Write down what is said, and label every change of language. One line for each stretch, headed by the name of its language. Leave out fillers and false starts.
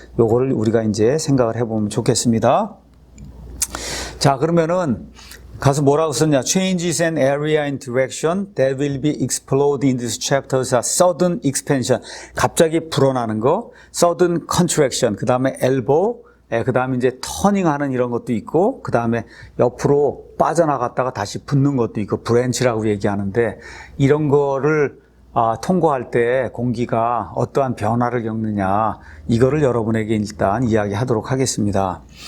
Korean: 요거를 우리가 이제 생각을 해보면 좋겠습니다. 자, 그러면은 가서 뭐라고 썼냐?
English: Changes in area and direction that will be explored in this chapters are sudden expansion.
Korean: 갑자기 불어나는 거, sudden contraction. 그 다음에 elbow. 그 다음에 이제 터닝하는 이런 것도 있고, 그 다음에 옆으로 빠져나갔다가 다시 붙는 것도 있고, 브랜치라고 얘기하는데, 이런 거를 통과할 때 공기가 어떠한 변화를 겪느냐, 이거를 여러분에게 일단 이야기하도록 하겠습니다.